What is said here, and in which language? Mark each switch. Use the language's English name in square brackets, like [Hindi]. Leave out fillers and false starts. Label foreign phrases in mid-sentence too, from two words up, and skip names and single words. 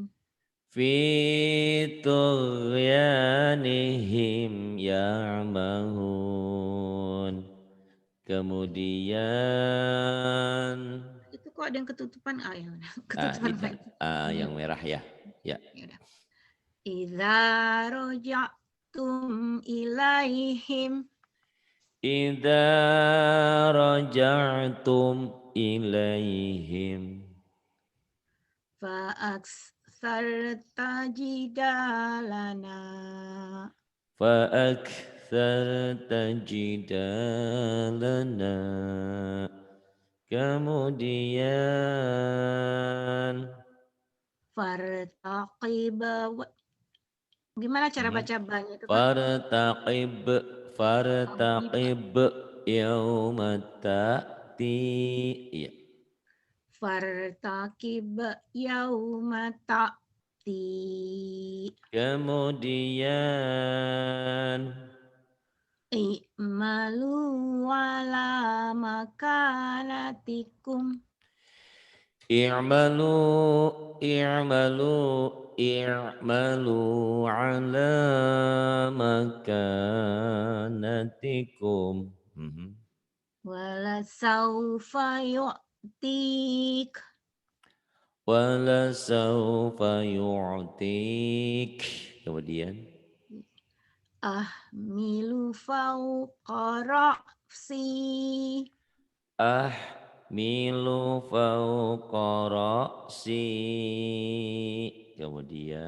[Arabic] في طغيانهم يعمهون. [Indonesian] Kemudian Itu kok ada yang ketutupan? Ya udah. Ketutupan lagi. yang merah ya. Ya. Ya udah. [Arabic] إذا رجعتم إليهم. إذا رجعتم إليهم فأكثرت جدالنا. فأكثرت جدالنا. [Indonesian] Kemudian [Arabic] فارتقب. [Indonesian] Gimana cara baca banyak itu, Pak? [Arabic] فارتقب يوم تأتي. [Indonesian] Iya. [Arabic] فارتقب يوم تأتي. [Indonesian] Kemudian [Arabic] اعملوا على مكانتكم. اعملوا على مكانتكم. ولسوف يعطيك. ولسوف يعطيك. [Indonesian] Kemudian [Arabic] أحمل فوق رأسي. أحمل فوق رأسي. [Indonesian] Kemudian